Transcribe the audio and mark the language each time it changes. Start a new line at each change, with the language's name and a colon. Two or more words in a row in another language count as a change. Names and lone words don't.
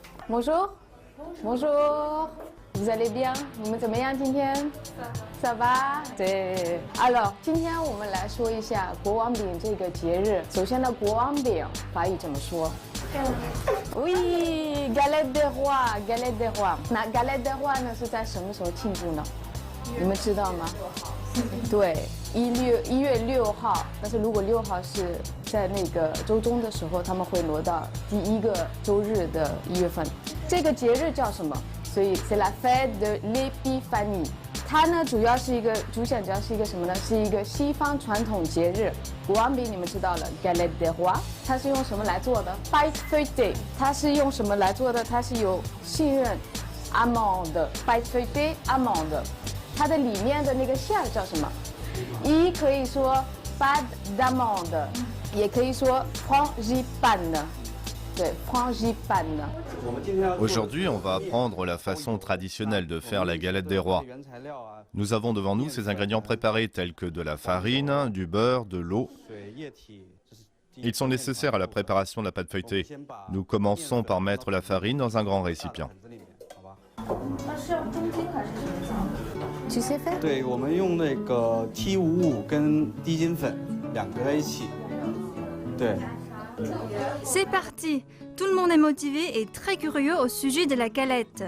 French: Bonjour. Bonjour. Vous allez bien？
Chinese: 你们怎么样？今天？
French: Ça va？
Chinese: 对。Alors， 今天我们来说一下国王饼这个节日。首先呢，国王饼法语怎么说 ？
French: Oui, galette des rois, galette des rois。
Chinese: 那
French: galette des rois
Chinese: 呢是在什么时候庆祝呢？你们知道吗？对，1月6号。但是如果6号是在那个周中的时候，他们会挪到第一个周日的1月份。这个节日叫什么？所以
French: c'est la fête de l'épiphanie。
Chinese: 它呢主要是一个主显，主要是一个什么呢？是一个西方传统节日。国王饼你们知道了
French: galette des rois，
Chinese: 它是用什么来做的 ？
French: pâte feuilletée。
Chinese: 它是用什么来做的？它是有杏仁
French: amande pâte feuilletée amande。
Chinese: 它的里面的那个馅叫什么？一可以说
French: pâte d'amande，
Chinese: 也可以说 frangipane。对 frangipane。
French: Aujourd'hui, on va apprendre la façon traditionnelle de faire la galette des rois. Nous avons devant nous ces ingrédients préparés tels que de la farine, du beurre, de l'eau. Ils sont nécessaires à la préparation de la pâte feuilletée. Nous commençons par mettre la farine dans un grand récipient.
Chinese: Tu sais faire？对，我们用那个 T55跟低筋粉2个在一起。对。
French: C'est parti! Tout le monde est motivé et très curieux au sujet de la galette.